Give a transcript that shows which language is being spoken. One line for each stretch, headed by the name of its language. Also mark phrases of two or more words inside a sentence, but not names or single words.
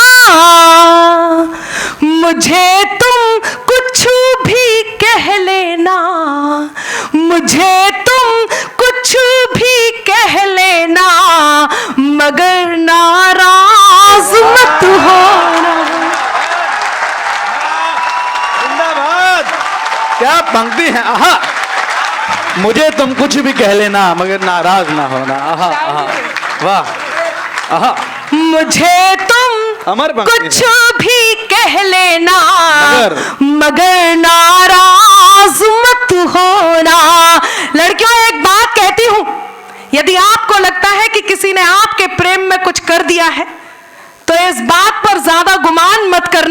Hindi: मुझे तुम कुछ भी कह लेना, मुझे तुम कुछ भी कह लेना, मगर नाराज मत होना। जिंदाबाद। क्या पंक्ति है। आहा, मुझे तुम कुछ भी कह लेना मगर नाराज ना होना। आहा आहा, वाह। आहा, मुझे तुम अमर पंक्ति कुछ है। भी कह लेना मगर नाराज मत होना। लड़कियों एक बात कहती हूं, यदि आपको लगता है कि किसी ने आपके प्रेम में कुछ कर दिया है तो इस बात पर ज्यादा गुमान मत करना।